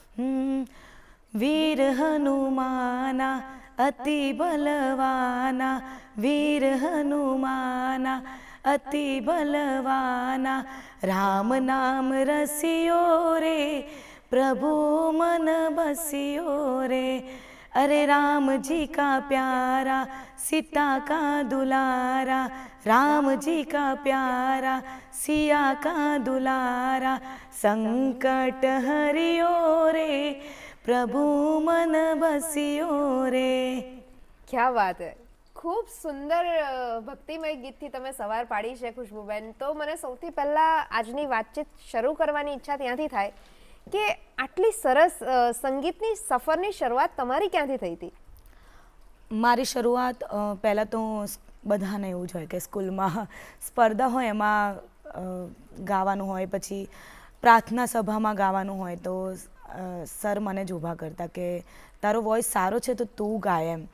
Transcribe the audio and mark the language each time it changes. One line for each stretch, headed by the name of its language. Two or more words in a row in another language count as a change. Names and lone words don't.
Hindi: वीर हनुमाना अति बलवाना, वीर हनुमाना अति बलवाना, राम नाम रसियो रे, प्रभु मन बसियो रे, अरे राम जी का प्यारा सीता का दुलारा, राम जी का प्यारा सिया का दुलारा, संकट हरियो रे, प्रभु मन बसियो रे. क्या बात है.
Gujarati: ખૂબ સુંદર ભક્તિમય ગીતથી તમે સવાર પાડી છે ખુશ્બુબેન. તો મને સૌથી પહેલાં આજની વાતચીત શરૂ કરવાની ઈચ્છા ત્યાંથી થાય કે આટલી સરસ સંગીતની સફરની શરૂઆત તમારી ક્યાંથી થઈ હતી? મારી શરૂઆત પહેલાં તો બધાને એવું જ હોય કે સ્કૂલમાં સ્પર્ધા હોય એમાં ગાવાનું હોય, પછી પ્રાર્થના સભામાં ગાવાનું હોય તો સર મને જ ઊભા કરતા કે તારો વોઇસ સારો છે તો તું ગાય એમ.